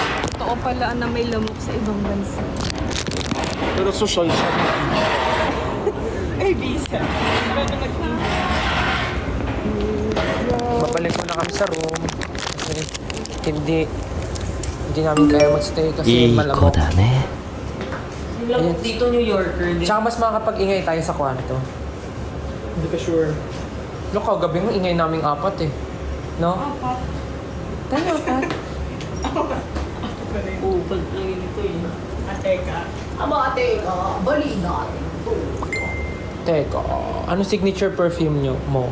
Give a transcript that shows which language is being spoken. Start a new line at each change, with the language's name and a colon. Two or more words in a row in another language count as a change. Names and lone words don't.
Filipino: Totoo pala na may lamok sa ibang bansa. Pero social siya. Ay, visa. Pero na nag-visa. Babalik mo na kami sa room. Kasi hindi namin kaya magstay kasi
Japanese: いい子
Filipino: malamok.
Japanese: だね
Filipino: Lamok dito, New Yorker. Tsaka mas makakapag-ingay tayo sa kwarto. Hindi ka sure. Look, kagabi mo ingay naming apat eh. No? Apat. Tayo apat. Upal lang yun ito eh. Teka, ano signature perfume mo?